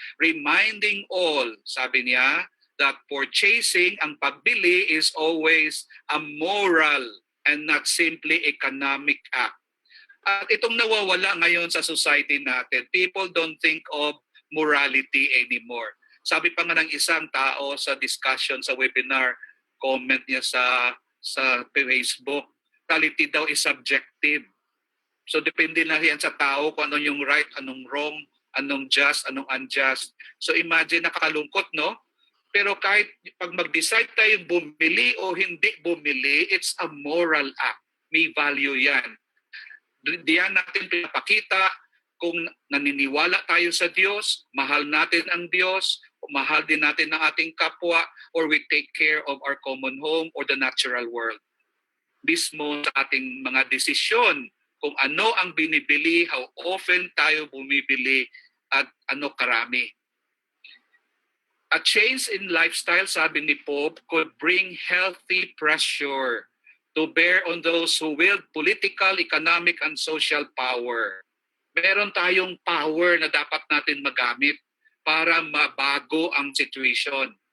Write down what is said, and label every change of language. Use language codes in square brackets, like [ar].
[en] Reminding all, [tl] sabi niya, [en] that purchasing, [tl] ang pagbili, [en] is always a moral and not simply economic act. [tl] At itong nawawala ngayon sa society natin, [en] people don't think of morality anymore. [tl] Sabi pa nga ng isang tao sa discussion, sa webinar, comment niya sa Facebook, morality daw [en] is subjective. [tl] So depende na yan sa tao kung ano yung right, anong wrong, anong just, anong unjust. So imagine, nakakalungkot, no? Pero kahit pag mag-decide tayo bumili o hindi bumili, [en] it's a moral act. [tl] May value yan. Diyan natin pinapakita kung naniniwala tayo sa Diyos, mahal natin ang Diyos, mahal din natin ang ating kapwa, [en] or we take care of our common home or the natural world. [tl] Mismo sa ating mga desisyon, kung ano ang binibili, [en] how often [tl] tayo bumibili, at ano karami. [en] A change in lifestyle, [tl] sabi ni Pope, [en] could bring healthy pressure to bear on those who wield political, economic, and social power. [tl] Meron tayong power na dapat natin magamit para mabago ang situation.